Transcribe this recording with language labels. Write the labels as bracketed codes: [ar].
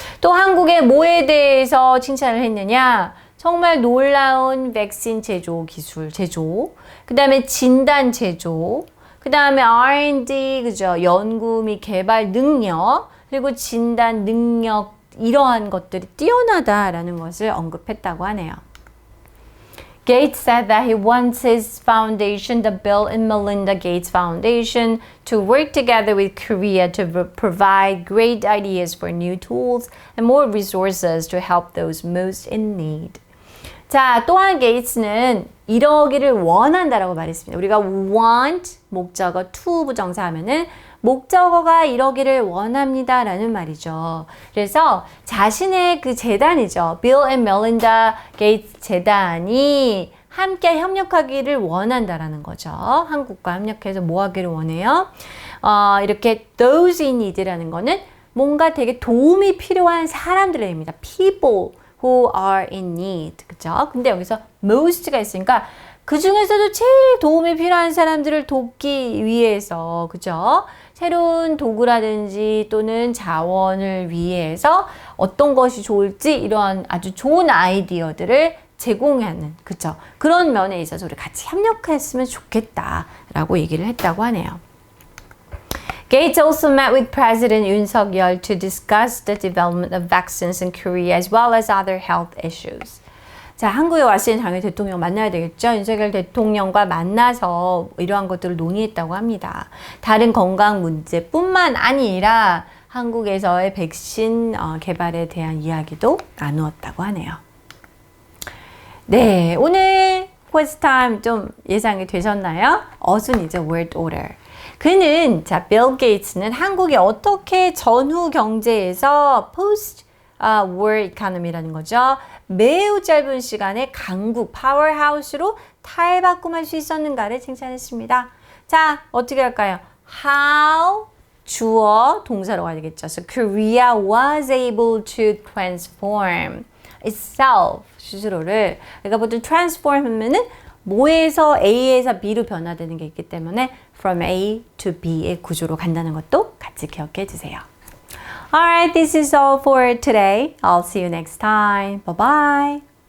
[ko] 또 한국의 뭐에 대해서 칭찬을 했느냐? 정말 놀라운 백신 제조 기술, 그 다음에 진단 제조, 그 다음에 R&D, 그죠? 연구 및 개발 능력, 그리고 진단 능력, 이러한 것들이 뛰어나다라는 것을 언급했다고 하네요. [en] Gates said that he wants his foundation, the Bill and Melinda Gates Foundation, to work together with Korea to provide great ideas for new tools and more resources to help those most in need. [ko] 자, 또한 게이츠는 이러기를 원한다라고 말했습니다. 우리가 want, 목적어, to 부정사하면은 목적어가 이러기를 원합니다 라는 말이죠. 그래서 자신의 그 재단이죠. Bill and Melinda Gates 재단이 함께 협력하기를 원한다라는 거죠. 한국과 협력해서 뭐 하기를 원해요? 이렇게 those in need라는 거는 뭔가 되게 도움이 필요한 사람들의 의미입니다. [en] People who are in need. [ko] 그죠? 근데 여기서 most가 있으니까 그 중에서도 제일 도움이 필요한 사람들을 돕기 위해서, 그죠? 새로운 도구라든지 또는 자원을 위해서 어떤 것이 좋을지 이러한 아주 좋은 아이디어들을 제공하는, 그죠? 그런 면에 있어서 우리 같이 협력했으면 좋겠다라고 얘기를 했다고 하네요. Gates also met with President Yoon Suk-yeol to discuss the development of vaccines in Korea as well as other health issues. 자, 한국에 왔을 때 당연히 대통령 만나야 되겠죠. 윤석열 대통령과 만나서 이러한 것들을 논의했다고 합니다. 다른 건강 문제뿐만 아니라 한국에서의 백신 개발에 대한 이야기도 나누었다고 하네요. 네, 오늘 quiz time 좀 예상이 되셨나요? 어순이죠, word order. 그는, 자, 빌 게이츠는 한국이 어떻게 전후 경제에서 post war economy라는 거죠. 매우 짧은 시간에 강국, 파워하우스로 탈바꿈할 수 있었는가를 칭찬했습니다. 자, 어떻게 할까요? How, 주어, 동사로 가야 되겠죠. [en] So Korea was able to transform itself, [ko] 스스로를. 그러니까 보통 transform 하면은 뭐에서 A에서 B로 변화되는 게 있기 때문에 from A to B의 구조로 간다는 것도 같이 기억해 주세요. [en] Alright, this is all for today. I'll see you next time. Bye-bye.